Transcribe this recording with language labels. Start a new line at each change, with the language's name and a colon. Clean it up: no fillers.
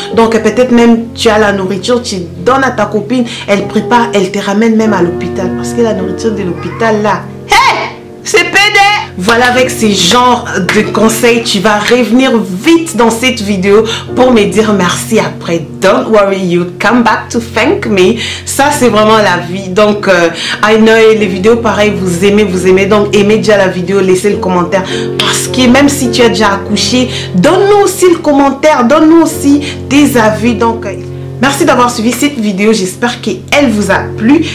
French: Donc peut-être même tu as la nourriture, tu donnes à ta copine, elle prépare, elle te ramène même à l'hôpital, parce que la nourriture de l'hôpital là, c'est pédé. Voilà, avec ces genres de conseils, tu vas revenir vite dans cette vidéo pour me dire merci après.
English: Don't worry, you come back to thank me.
French: Ça, c'est vraiment la vie. Donc,
English: I know,
French: les vidéos, pareil, vous aimez. Donc, aimez déjà la vidéo, laissez le commentaire. Parce que même si tu as déjà accouché, donne-nous aussi le commentaire, donne-nous aussi tes avis. Donc, merci d'avoir suivi cette vidéo, j'espère qu'elle vous a plu.